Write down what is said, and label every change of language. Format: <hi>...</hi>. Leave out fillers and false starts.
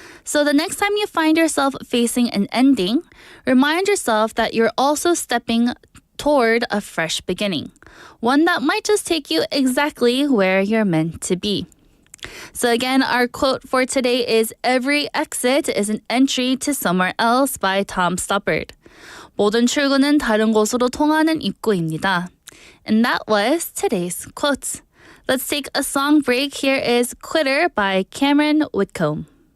<en>So the next time you find yourself facing an ending, remind yourself that you're also stepping toward a fresh beginning, one that might just take you exactly where you're meant to be. So again, our quote for today is "Every exit is an entry to somewhere else" by Tom Stoppard.</en> <ko>모든 출구는 다른 곳으로 통하는 입구입니다.</ko> <en>And that was today's quote. Let's take a song break. Here is Quitter by Cameron Whitcomb.</en>